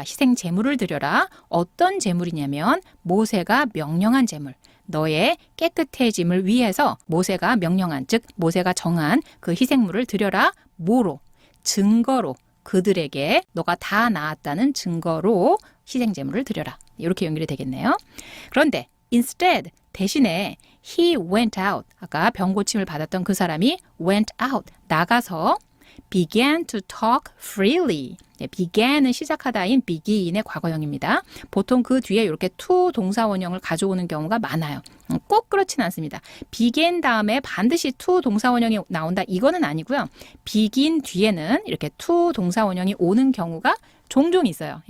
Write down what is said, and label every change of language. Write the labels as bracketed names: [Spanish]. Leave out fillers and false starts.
[Korean] 희생 제물을 드려라. 어떤 제물이냐면 모세가 명령한 제물. 너의 깨끗해짐을 위해서 모세가 명령한, 즉 모세가 정한 그 희생물을 드려라. 뭐로? 증거로. 그들에게 너가 다 나았다는 증거로 희생제물을 드려라. 이렇게 연결이 되겠네요. 그런데 [English] instead, [Korean] 대신에 [English] he went out. [Korean] 아까 병 고침을 받았던 그 사람이 [English] went out. [Korean] 나가서 [English] began to talk freely. [Korean] 네, began은 시작하다인 begin의 과거형입니다. 보통 그 뒤에 이렇게 to 동사원형을 가져오는 경우가 많아요. 꼭 그렇진 않습니다. begin 다음에 반드시 to 동사원형이 나온다. 이거는 아니고요. begin 뒤에는 이렇게 to 동사원형이 오는 경우가 종종 있어요.